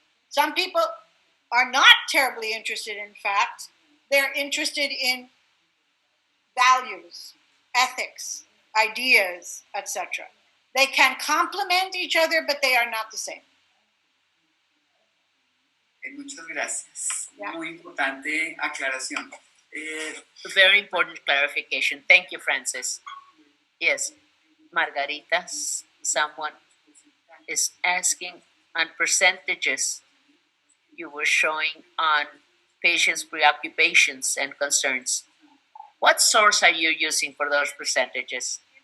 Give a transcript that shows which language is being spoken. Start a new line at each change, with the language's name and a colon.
English: Some people are not terribly interested in facts. They're interested in values, ethics, ideas, etc. They can complement each other, but they are not the same.
Spanish: Muchas gracias.
English: Yeah.
Spanish: Muy importante aclaración.
English: Very important clarification. Thank you, Francis. Yes, Margarita, someone is asking on percentages you were showing on patients' preoccupations and concerns. What source are you using for those percentages?